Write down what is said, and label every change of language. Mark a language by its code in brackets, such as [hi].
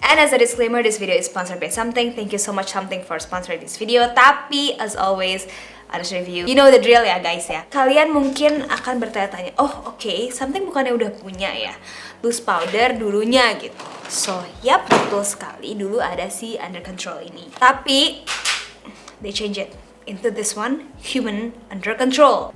[en] And as a disclaimer, this video is sponsored by Something. Thank you so much Something for sponsoring this video. Tapi as always, honest review, you know the drill ya guys ya. [id] Kalian mungkin akan bertanya-tanya, oh oke, Something bukannya udah punya ya loose powder dulunya gitu. So, yap, betul sekali, dulu ada si Under Control ini. [en] Tapi they change it into this one, Human Under Control.